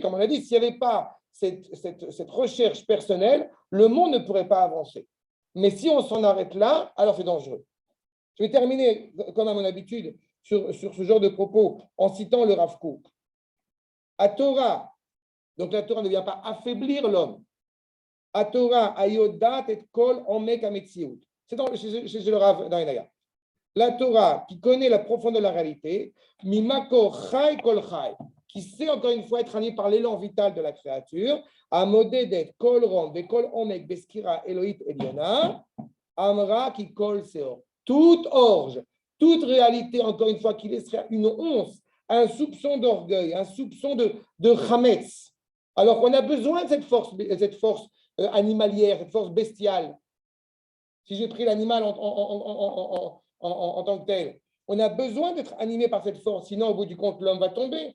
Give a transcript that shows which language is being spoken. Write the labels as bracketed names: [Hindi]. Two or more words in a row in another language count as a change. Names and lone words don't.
[French] Comme on a dit, s'il n'y avait pas cette recherche personnelle, le monde ne pourrait pas avancer. Mais si on s'en arrête là, alors c'est dangereux. Je vais terminer, comme à mon habitude, sur ce genre de propos, en citant le Rav Kook. À Torah, donc la Torah ne vient pas affaiblir l'homme. [Hebrew] התורה, היודעת את כל עומק המציאות. [French] C'est chez le Rav Dainaya. La Torah, qui connaît la profondeur de la réalité, [Hebrew] ממקור חי כל חי, [French] qui sait encore une fois être animé par l'élan vital de la créature, [Hebrew] המודדת כל רום וכל עומק בסקירה אלוהית עליונה, אמרה כי כל שאור. [French] Toute orge, toute réalité, encore une fois, qui laisserait une once, un soupçon d'orgueil, un soupçon de chametz, alors qu'on a besoin de cette force animalière, cette force bestiale. Si j'ai pris l'animal en tant que tel, on a besoin d'être animé par cette force, sinon au bout du compte, l'homme va tomber.